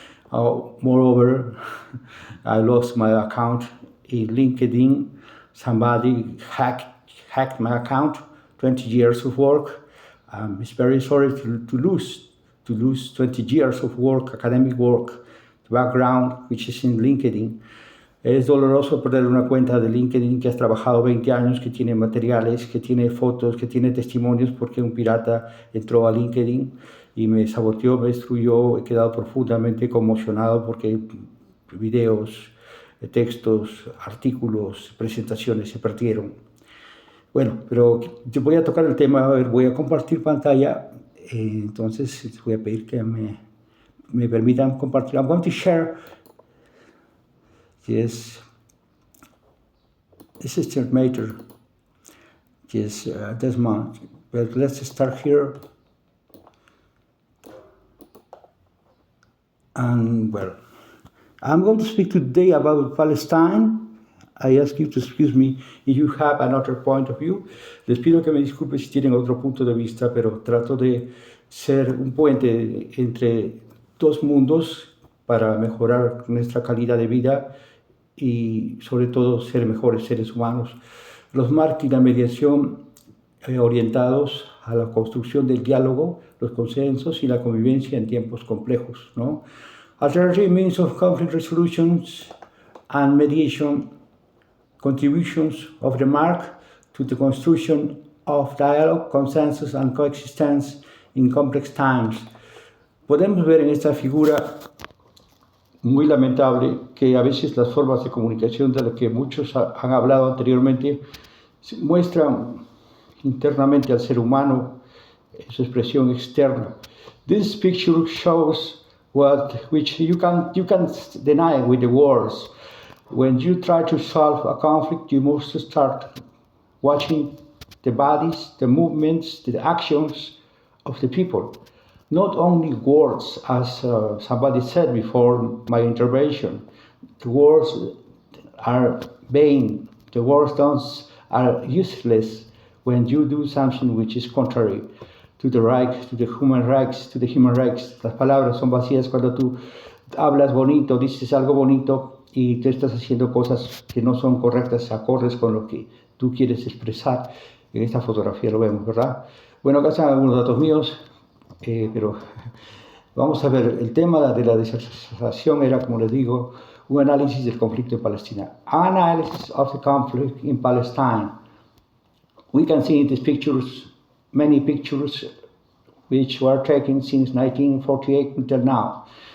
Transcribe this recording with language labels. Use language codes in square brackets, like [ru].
[en] Moreover, I lost my account in LinkedIn. Somebody hacked my account. 20 years of work. It's very sorry to lose 20 years of work, academic work, background, which is in LinkedIn. [es] Es doloroso perder una cuenta de LinkedIn que has trabajado 20 años, que tiene materiales, que tiene fotos, que tiene testimonios, porque un pirata entró a LinkedIn y me saboteó, me destruyó. He quedado profundamente conmocionado porque videos, textos, artículos, presentaciones se perdieron. Bueno, pero yo voy a tocar el tema, a ver, voy a compartir pantalla, entonces voy a pedir que me permitan compartir. [en] I'm going to share, yes, this is the matter, yes, this month, but let's start here. And well, I'm going to speak today about Palestine. I ask you to excuse me if you have another point of view. [es] Les pido que me disculpen si tienen otro punto de vista, pero trato de ser un puente entre dos mundos para mejorar nuestra calidad de vida y sobre todo ser mejores seres humanos. Los marcos y la mediación orientados a la construcción del diálogo, los consensos y la convivencia en tiempos complejos, ¿no? [en] Alternative means of conflict resolutions and mediation, contributions of the mark to the construction of dialogue, consensus and coexistence in complex times. [es] Podemos ver en esta figura muy lamentable que a veces las formas de comunicación de las que muchos han hablado anteriormente muestran internamente al ser humano su expresión externa. [en] This picture shows which you can't deny with the words. When you try to solve a conflict, you must start watching the bodies, the movements, the actions of the people. Not only words, as somebody said before my intervention. The words are vain. The words are useless when you do something which is contrary to the right, to the human rights, [es] Las palabras son vacías cuando tú hablas bonito, dices algo bonito y tú estás haciendo cosas que no son correctas, acordes con lo que tú quieres expresar. En esta fotografía lo vemos, ¿verdad? Bueno, acá están algunos datos míos, pero vamos a ver, el tema de la disertación era, como les digo, un análisis del conflicto en Palestina. [en] Analysis of the conflict in Palestine. We can see in these pictures many pictures which were taken since 1948 until now.